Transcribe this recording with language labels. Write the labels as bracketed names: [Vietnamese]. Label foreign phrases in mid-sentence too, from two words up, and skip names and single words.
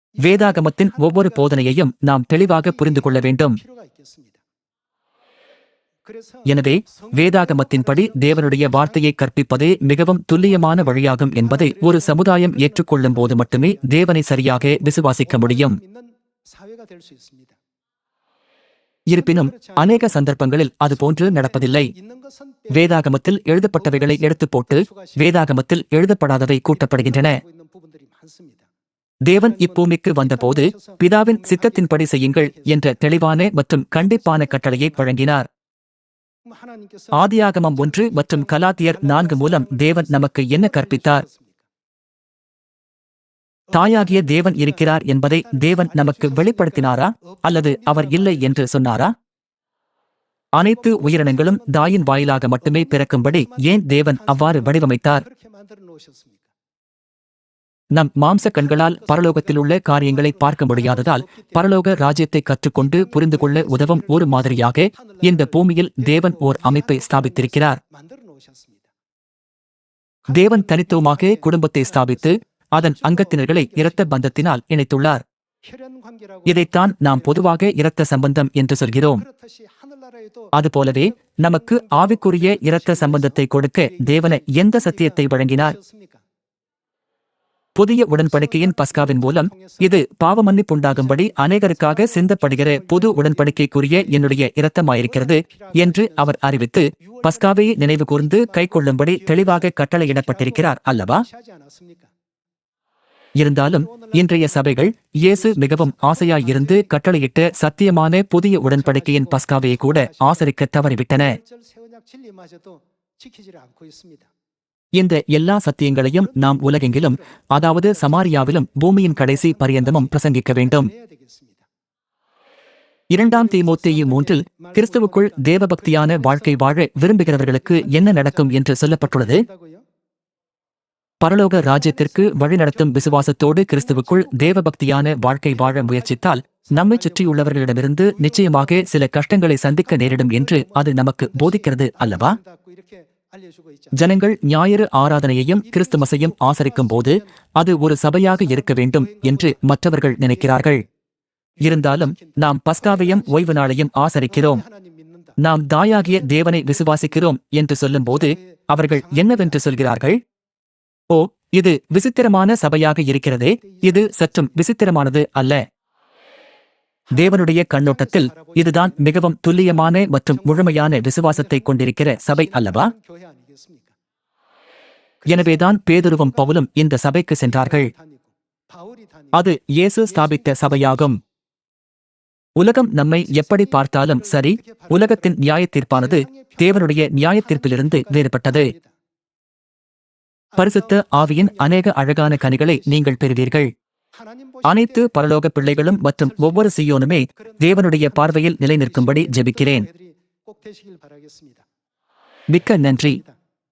[Tamil] வேதாகமத்தின் ஒவ்வொரு போதனையையும் நாம் தெளிவாக புரிந்து கொள்ள வேண்டும். [Korean] 그래서 [Tamil] எனவே வேதாகமத்தின்படி தேவனுடைய வார்த்தையை கற்பிப்பதே மிகவும் துல்லியமான வழியாகும் என்பதை ஒரு சமுதாயம் ஏற்றுக்கொள்ளும் போது மட்டுமே தேவனை சரியாக விசுவாசிக்க முடியும். [Korean] 믿는 사회가 될 수 있습니다. [Tamil] இருப்பினும் அநேக சந்தர்ப்பங்களில் அதுபோன்று நடப்பதில்லை. [Korean] 있는 것은 [Tamil] வேதாகமத்தில் எழுதப்பட்டவைகளை எடுத்துப் போட்டு வேதாகமத்தில் எழுதப்படாதவை கூட்டப்படுகின்றன. [Korean] 빼고 있는 부분들이 많습니다. [Tamil] தேவன் இப்பூமிக்கு வந்தபோது பிதாவின் சித்தத்தின்படி செய்யுங்கள் என்ற தெளிவான மற்றும் கண்டிப்பான கட்டளையை வழங்கினார். [Korean] 하나님께서 [Tamil] ஆதியாகமம் 1 மற்றும் கலாத்தியர் 4 மூலம் தேவன் நமக்கு என்ன கற்பித்தார்? தாயாகிய தேவன் இருக்கிறார் என்பதை தேவன் நமக்கு வெளிப்படுத்தினாரா அல்லது அவர் இல்லை என்று சொன்னாரா? அனைத்து உயிரினங்களும் தாயின் வாயிலாக மட்டுமே பிறக்கும்படி ஏன் தேவன் அவ்வாறு வடிவமைத்தார்? [Korean] 그렇게 만들어 놓으셨습니까? [Tamil] நம் மாம்ச கண்களால் பரலோகத்திலுள்ள காரியங்களை பார்க்க முடியாததால் பரலோக ராஜ்யத்தை கற்றுக்கொண்டு புரிந்து கொள்ள உதவும் ஒரு மாதிரியாக இந்த பூமியில் தேவன் ஓர் அமைப்பை ஸ்தாபித்திருக்கிறார். [Korean] 만들어 놓으셨습니다. [Tamil] தேவன் தனித்துவமாக குடும்பத்தை ஸ்தாபித்து அதன் அங்கத்தினர்களை இரத்த பந்தத்தினால் இணைத்துள்ளார். [Korean] 혈연 관계라고 [Tamil] இதைத்தான் நாம் பொதுவாக இரத்த சம்பந்தம் என்று சொல்கிறோம். [Korean] 그렇듯이 하늘나라에도 [Tamil] அதுபோலவே நமக்கு ஆவிக்குரிய இரத்த சம்பந்தத்தை கொடுக்க தேவன எந்த சத்தியத்தை வழங்கினார்? [Korean] 하셨습니까? [Tamil] புதிய உடன்படிக்கையின் பஸ்காவின் மூலம் இது பாவமன்னிப்புண்டாகும்படி அநேகருக்காக சிந்தப்படுகிற புது உடன்படிக்கைக்குரிய என்னுடைய இரத்தமாயிருக்கிறது என்று அவர் அறிவித்து பஸ்காவை நினைவு கூர்ந்து கைக்கொள்ளும்படி தெளிவாக கட்டளையிடப்பட்டிருக்கிறார் அல்லவா? [Korean] 하지 않았습니까? [Tamil] இருந்தாலும் இன்றைய சபைகள் இயேசு மிகவும் ஆசையாயிருந்து கட்டளையிட்ட சத்தியமான புதிய உடன்படிக்கையின் பஸ்காவையை கூட ஆசரிக்க தவறிவிட்டன. [Korean] 절 세언약 진리마저도 지키지를 않고 있습니다. [Tamil] இந்த எல்லா சத்தியங்களையும் நாம் உலகெங்கிலும், அதாவது சமாரியாவிலும் பூமியின் கடைசி பரியந்தமும் பிரசங்கிக்க வேண்டும். [Korean] 해야 되겠습니다. [Tamil] 2 தீமோத்தேயு 3 கிறிஸ்துவுக்குள் தேவபக்தியான வாழ்க்கை வாழ விரும்புகிறவர்களுக்கு என்ன நடக்கும் என்று சொல்லப்பட்டுள்ளது? [Korean] 한다고요? [Tamil] பரலோக ராஜ்யத்திற்கு வழிநடத்தும் விசுவாசத்தோடு கிறிஸ்துவுக்குள் தேவபக்தியான வாழ்க்கை வாழ முயற்சித்தால் நம்மை சுற்றியுள்ளவர்களிடமிருந்து நிச்சயமாக சில கஷ்டங்களை சந்திக்க நேரிடும் என்று அது நமக்கு போதிக்கிறது அல்லவா? [Korean] 닫고 이렇게 알려주고 있죠. [Tamil] ஜனங்கள் ஞாயிறு ஆராதனையையும் கிறிஸ்துமஸையும் ஆசரிக்கும் போது அது ஒரு சபையாக இருக்க வேண்டும் என்று மற்றவர்கள் நினைக்கிறார்கள். இருந்தாலும் நாம் பஸ்காவையும் ஓய்வு நாளையும் ஆசரிக்கிறோம். [Korean] 하나님 믿는다. [Tamil] நாம் தாயாகிய தேவனை விசுவாசிக்கிறோம் என்று சொல்லும்போது அவர்கள் என்னவென்று சொல்கிறார்கள்? ஓ, இது விசித்திரமான சபையாக இருக்கிறதே, இது சற்றும் விசித்திரமானது அல்ல. தேவனுடைய கண்ணோட்டத்தில் இதுதான் மிகவும் துல்லியமான மற்றும் முழுமையான விசுவாசத்தை கொண்டிருக்கிற சபை அல்லவா? [Korean] 교회 아니겠습니까? [Tamil] எனவேதான் பேதுருவும் பவுலும் இந்த சபைக்கு சென்றார்கள். [Korean] 다니고 바울이 다니고 [Tamil] அது இயேசு ஸ்தாபித்த சபையாகும். உலகம் நம்மை எப்படி பார்த்தாலும் சரி, உலகத்தின் நியாயத்தீர்ப்பானது தேவனுடைய நியாயத்தீர்ப்பிலிருந்து வேறுபட்டது. பரிசுத்த ஆவியின் அநேக அழகான கனிகளை நீங்கள் பெறுவீர்கள். [Korean] 하나님 [Tamil] அனைத்து பரலோக பிள்ளைகளும் மற்றும் ஒவ்வொரு சீயோனுமே தேவனுடைய பார்வையில் நிலைநிற்கும்படி ஜெபிக்கிறேன். [Korean] 꼭 되시길 바라겠습니다. [Tamil] மிக்க நன்றி.